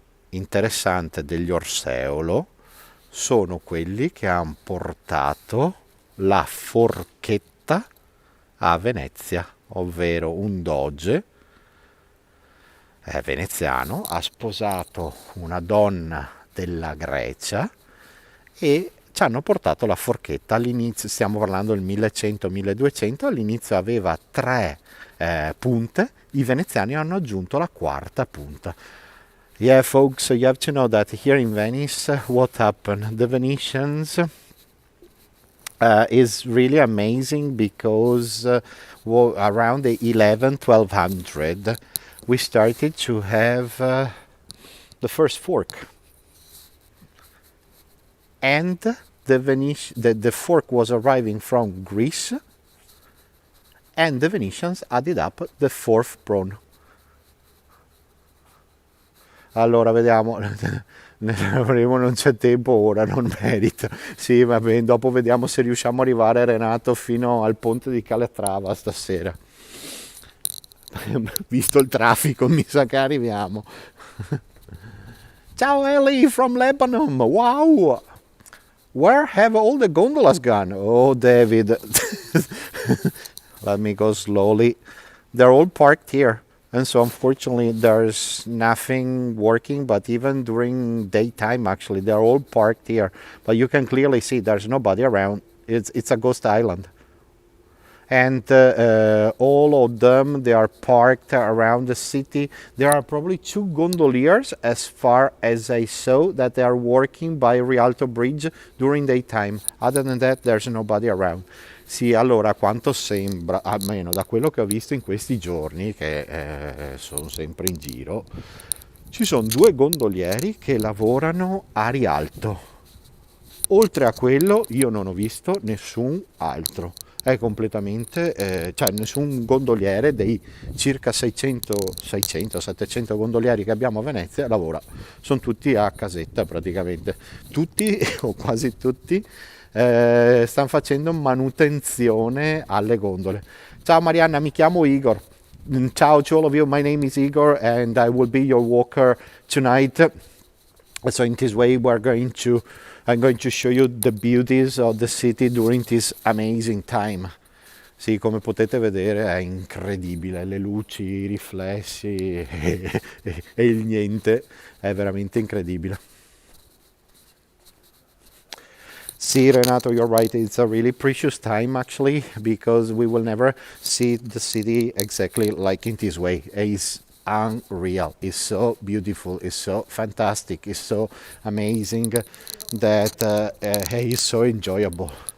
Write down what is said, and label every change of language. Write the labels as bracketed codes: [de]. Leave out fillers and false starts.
[it] Interessante degli Orseolo sono quelli che hanno portato la forchetta a Venezia, ovvero un doge veneziano ha sposato una donna della Grecia e ci hanno portato la forchetta. All'inizio, stiamo parlando del 1100-1200, all'inizio aveva 3 punte, i veneziani hanno aggiunto la quarta punta. [en] Yeah, folks, so you have to know that here in Venice, what happened? The Venetians is really amazing because around the 1200 we started to have the first fork, and the fork was arriving from Greece, and the Venetians added up the fourth prawn. [it] Allora vediamo, ne avremo, non c'è tempo ora, non merita. Sì, va bene, dopo vediamo se riusciamo a arrivare, Renato, fino al ponte di Calatrava stasera. Visto il traffico, mi sa che arriviamo. [en] Ciao Ellie from Lebanon, wow! Where have all the gondolas gone? Oh, David. Let me go slowly. They're all parked here. And so unfortunately there's nothing working, but even during daytime actually they're all parked here. But you can clearly see there's nobody around. It's a ghost island. And all of them, they are parked around the city. There are probably 2 gondoliers, as far as I saw, that they are working by Rialto Bridge during daytime. Other than that, there's nobody around. [it] Sì, allora, quanto sembra, almeno da quello che ho visto in questi giorni, che sono sempre in giro, ci sono 2 gondolieri che lavorano a Rialto. Oltre a quello, io non ho visto nessun altro. È completamente, cioè nessun gondoliere dei circa 600-700 gondolieri che abbiamo a Venezia lavora. Sono tutti a casetta praticamente. Tutti, o quasi tutti, stanno facendo manutenzione alle gondole. Ciao Marianna, mi chiamo Igor. [en] Ciao to all of you, my name is Igor and I will be your walker tonight. So in this way I'm going to show you the beauties of the city during this amazing time. [it] Sì, come potete vedere è incredibile, le luci, i riflessi e il niente, è veramente incredibile. [en] Sì, Renato, you're right. It's a really precious time actually, because we will never see the city exactly like in this way. It's unreal. It's so beautiful. It's so fantastic. It's so amazing that it's so enjoyable.